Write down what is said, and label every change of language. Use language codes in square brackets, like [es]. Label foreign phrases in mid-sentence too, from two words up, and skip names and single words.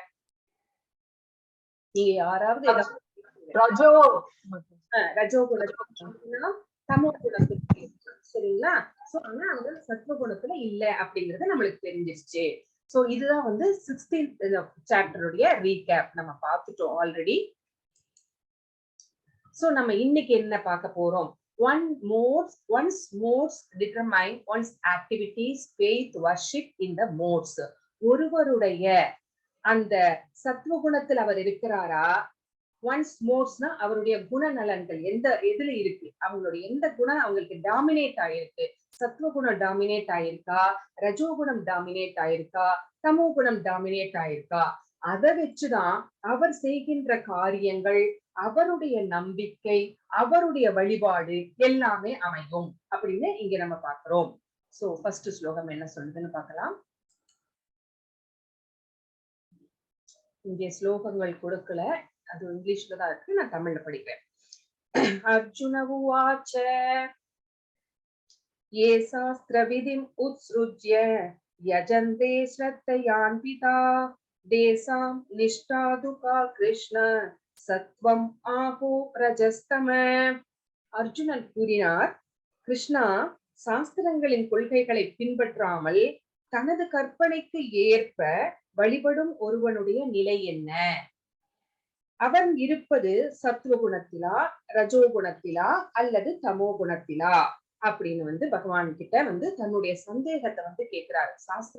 [ta] நீங்க யாராவது ரஜோ குணத்துல, தமோ குணத்துக்கு, சரிங்களா? சோ ஆனா அவங்க சத்துவ குணத்துல இல்ல அப்படிங்கறது நம்மளுக்கு தெரிஞ்சிருச்சு. சோ இதுதான் 16th சாப்டருடைய ரீகேப் நம்ம பார்த்துட்டோம் ஆல்ரெடி. சோ நம்ம இன்னைக்கு என்ன பார்க்க போறோம், [en] once modes determine one's activities, faith, worship in the modes. [ta] ஒருவருடைய அந்த சத்துவ குணத்தில் அவர் இருக்கிறாரா, [en] once modesனா [ta] அவருடைய குணநலன்கள் எதுல இருக்கு, அவங்களுடைய எந்த குணம் அவங்களுக்கு டாமினேட் ஆயிருக்கு, சத்துவ குணம் டாமினேட் ஆயிருக்கா, ரஜோகுணம் டாமினேட் ஆயிருக்கா, தமோ குணம் டாமினேட் ஆயிருக்கா, அதை வச்சுதான் அவர் செய்கின்ற காரியங்கள், அவருடைய நம்பிக்கை, அவருடைய வழிபாடு எல்லாமே அமையும் அப்படின்னு இங்க நம்ம பார்க்கிறோம். சோ ஃபர்ஸ்ட் ஸ்லோகம் என்ன சொல்லுதுன்னு பார்க்கலாம். இங்கே ஸ்லோகங்கள் கொடுக்கல, அது இங்கிலீஷ்ல தான் இருக்கு, நான் தமிழ்ல படிக்கிறேன். [sa] अर्जुन उवाच ये शास्त्रविधिम् उत्सृज्य यजन्ते श्रद्धयान्विता तेषां निष्ठादुका कृष्ण सत्वम् आहो रजस्तम. [ta] அர்ஜுனன் கூறினார், கிருஷ்ணா சாஸ்திரங்களின் கொள்கைகளை பின்பற்றாமல் தனது கற்பனைக்கு ஏற்ப வழிபடும் ஒருவனுடைய நிலை என்ன? அவன் இருப்பது சத்துவ குணத்திலா, ரஜோ குணத்திலா அல்லது தமோ குணத்திலா அப்படின்னு பகவான் கிட்ட தன்னுடைய சந்தேகத்தை கேட்கிறாரு.